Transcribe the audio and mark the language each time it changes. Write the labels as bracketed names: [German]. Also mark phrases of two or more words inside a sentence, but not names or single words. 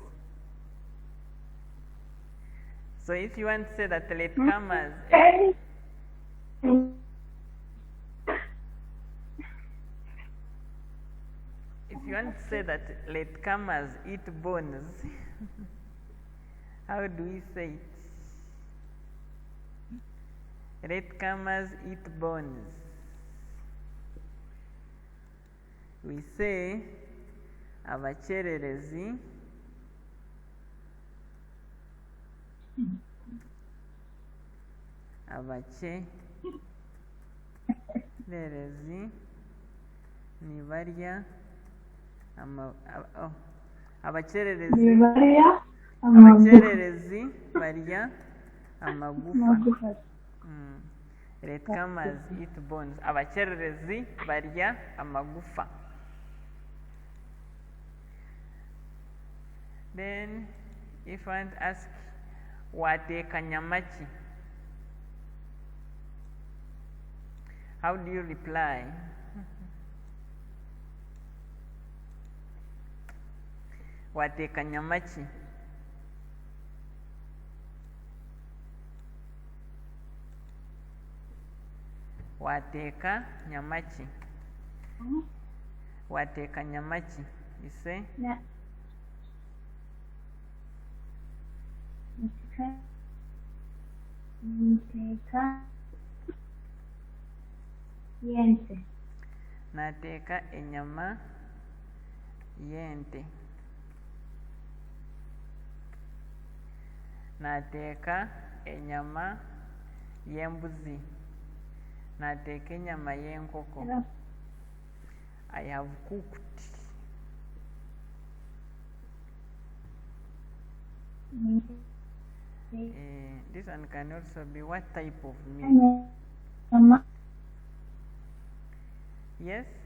[English] So if you want to say that latecomers, if you want to say that latecomers eat bones, how do we say it? Latecomers eat bones. We say [Nyankole] abachererezi nibarya abachererezi barya amagufa. [English] Latecomers eat bones. [Nyankole] Abachererezi barya amagufa. [English] Then if I want to ask [Nyankole] wateka nyamaki, [English] how do you reply? [Nyankole] Wateka nyamaki. Wateka nyamaki. Wateka nyamaki. [English] You say? Yeah. [Nyankole] Nateka yente. Nateka enyama yente. Nateka enyama yembuzi. Nateka enyama yenkoko. [English] Yeah. I have cooked. This one can also be what type of meat? Yes?